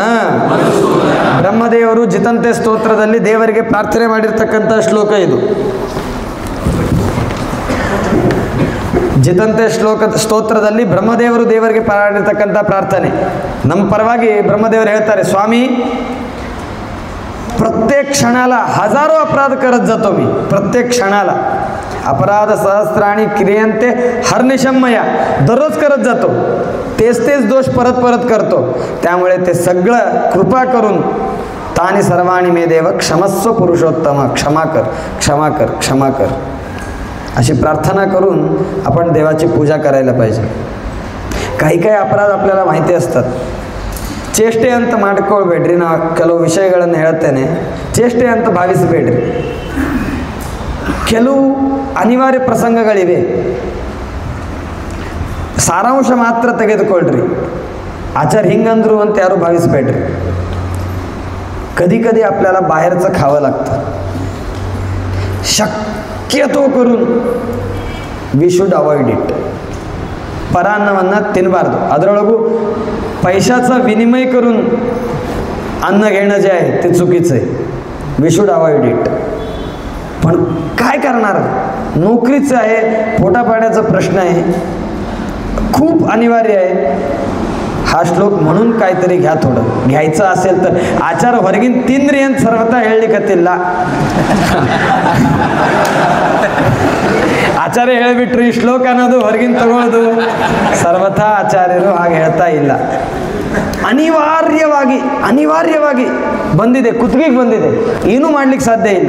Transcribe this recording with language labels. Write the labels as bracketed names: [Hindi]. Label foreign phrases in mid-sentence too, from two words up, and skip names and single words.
[Kannada] ಬ್ರಹ್ಮದೇವರು ಜಿತಂತೆ ಸ್ತೋತ್ರದಲ್ಲಿ ದೇವರಿಗೆ ಪ್ರಾರ್ಥನೆ ಮಾಡಿರ್ತಕ್ಕಂಥ ಶ್ಲೋಕ ಇದು. ಜಿತಂತೆ ಸ್ತೋತ್ರದಲ್ಲಿ ಬ್ರಹ್ಮದೇವರು ದೇವರಿಗೆ ಮಾಡಿರ್ತಕ್ಕಂಥ ಪ್ರಾರ್ಥನೆ. ನಮ್ಮ ಪರವಾಗಿ ಬ್ರಹ್ಮದೇವರು ಹೇಳ್ತಾರೆ, [Marathi] ಸ್ವಾमी प्रत्येक क्षणाला हजारो अपराध करत जातो मी, प्रत्येक क्षणाला [Sanskrit] अपराध सहस्राणी क्रियंते हरनिशम्मया, [Marathi] दररोज करत जातो, तेच दोष परत परत करतो. त्यामुळे ते सगळं कृपा करून [Sanskrit] तानी सर्वाणी मे देव क्षमस्व पुरुषोत्तम, [Marathi] क्षमा कर क्षमा कर क्षमा कर, अशी प्रार्थना करून आपण देवाची पूजा करायला पाहिजे. काही काही अपराध आपल्याला माहिती असतात, [Kannada] ಚೇಷ್ಟೆ ಅಂತ ಮಾಡ್ಕೊಳ್ಬೇಡ್ರಿ. ನಾವು ಕೆಲವು ವಿಷಯಗಳನ್ನು ಹೇಳ್ತೇನೆ, ಚೇಷ್ಟೆ ಅಂತ ಭಾವಿಸಬೇಡ್ರಿ. ಕೆಲವು ಅನಿವಾರ್ಯ ಪ್ರಸಂಗಗಳಿವೆ, ಸಾರಾಂಶ ಮಾತ್ರ ತೆಗೆದುಕೊಳ್ಳ್ರಿ. आचार ಹಿಂಗಂದ್ರು ಅಂತ ಯಾರು ಭಾವಿಸಬೇಡ್ರಿ. [Marathi] कधी कधी आपल्याला बाहेरचं खावं लागतं, शक्यतो करून [English] We should avoid it. [Kannada] ಪರಾನ್ನವನ್ನು ತಿನ್ನಬಾರ್ದು. ಅದರೊಳಗೂ [Marathi] पैशाचा विनिमय करून अन्न घेणं जे आहे ते चुकीचं आहे. [English] We should avoid it. [Marathi] पण काय करणार, नोकरीचं आहे, पोटापाण्याचा प्रश्न आहे, खूप अनिवार्य आहे. हा श्लोक म्हणून काहीतरी घ्या, थोडं घ्यायचं असेल तर. [Kannada] आचार ಹೊರಗಿನ ತಿನ್ರಿ ಅಂತ ಸರ್ವತಾ ಹೇಳಲಿಕ್ಕತ್ತಿಲ್ಲ. ಆಚಾರ್ಯ ಹೇಳಿಬಿಟ್ರು, ಈ ಶ್ಲೋಕ ಅನ್ನೋದು ಹೊರಗಿನ ತಗೊಳ್ಳೋದು ಸರ್ವಥಾ ಆಚಾರ್ಯರು ಹಾಗೆ ಹೇಳ್ತಾ ಇಲ್ಲ. ಅನಿವಾರ್ಯವಾಗಿ ಬಂದಿದೆ, ಕುತ್ತಿಗೆಗೆ ಬಂದಿದೆ, ಏನೂ ಮಾಡ್ಲಿಕ್ಕೆ ಸಾಧ್ಯ ಇಲ್ಲ.